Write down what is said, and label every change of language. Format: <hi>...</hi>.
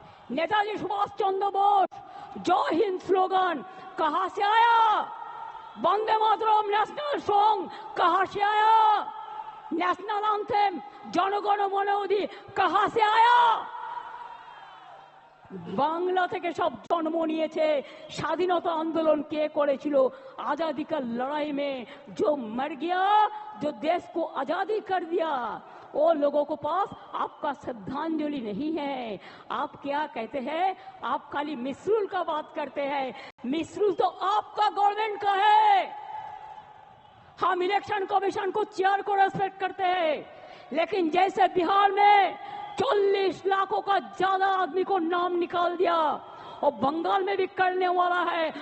<hi>नेताजी सुभाष चंद्र बोस जय हिंद स्लोगन कहां से आया? वंदे मातरम नेशनल सॉन्ग कहां से आया? नेशनल एंथम जनगण मन अधि कहां से आया?</hi> <bn>बांग्ला থেকে সব জন্ম নিয়েছে। স্বাধীনতা आंदोलन কে করেছিল?</bn> <hi>आजादी का लड़ाई में जो मर गया, जो देश को आजादी कर दिया, वो लोगों को पास आपका श्रद्धांजलि नहीं है। आप क्या कहते हैं? आप खाली मिसरूल का बात करते हैं। मिसरूल तो आपका गवर्नमेंट का है। हम इलेक्शन कमीशन को चेयर को रेस्पेक्ट करते हैं, लेकिन जैसे बिहार में 40 लाखों का ज्यादा आदमी को नाम निकाल दिया, और बंगाल में भी करने वाला है।</hi>